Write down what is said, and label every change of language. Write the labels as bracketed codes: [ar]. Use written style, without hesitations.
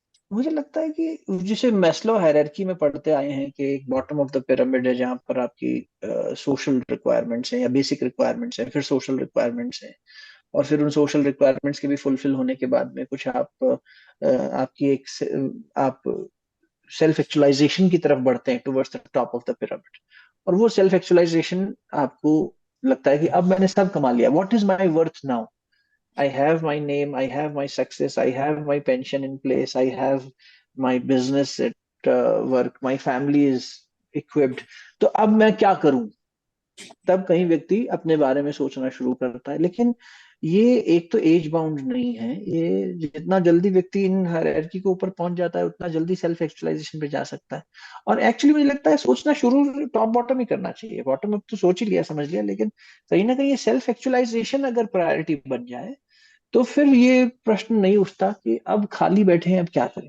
[hi] मुझे लगता है कि जिसे मैस्लो हायरार्की में पढ़ते आए हैं कि एक बॉटम ऑफ द पिरामिड है, जहां पर आपकी सोशल रिक्वायरमेंट्स हैं या बेसिक रिक्वायरमेंट्स हैं, फिर सोशल रिक्वायरमेंट्स हैं, और फिर उन सोशल रिक्वायरमेंट्स के भी फुलफिल होने के बाद में कुछ आप आपकी एक आप सेल्फ एक्चुअलाइजेशन की तरफ बढ़ते हैं, [en] Towards the top of the pyramid. [hi] और वो सेल्फ एक्चुअलाइजेशन आपको लगता है कि अब मैंने सब कमा लिया, [en] what is my worth now, I have my name, I have my success, I have my pension in place, I have my business at work, my family is equipped, [hi] तो अब मैं क्या करूं। तब कहीं व्यक्ति अपने बारे में सोचना शुरू करता है। लेकिन ये एक तो एज बाउंड नहीं है, ये जितना जल्दी व्यक्ति इन हायरार्की के ऊपर पहुंच जाता है, उतना जल्दी सेल्फ एक्चुअलाइजेशन पे जा सकता है। और एक्चुअली मुझे लगता है सोचना शुरू टॉप बॉटम ही करना चाहिए, बॉटम अप तो सोच ही लिया, समझ लिया, लेकिन कहीं ना कहीं ये सेल्फ एक्चुअलाइजेशन अगर प्रायोरिटी बन जाए, तो फिर ये प्रश्न नहीं उठता कि अब खाली बैठे हैं अब क्या करें।